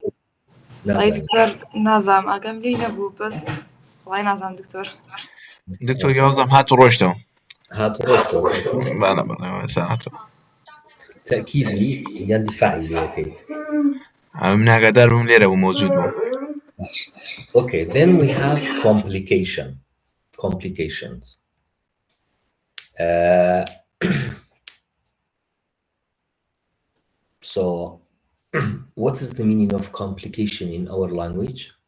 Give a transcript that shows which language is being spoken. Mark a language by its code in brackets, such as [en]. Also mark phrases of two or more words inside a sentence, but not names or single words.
[ckb] ئەی دکتۆر نازام ئاگەم لێی نەبوو بەس وڵای نازام دکتۆر دکتۆر یازم هات و ڕۆیشتەوە هاتو ڕۆژتەوە بەڵێ بەڵێ ئێستا هاتەوە تەکیدی یان دیفاعی لێەکەیت من ئاگادار بووم لێرە بوو مۆجود بوو. [en] Okay, then we have complications. So what is the meaning of complication in our language?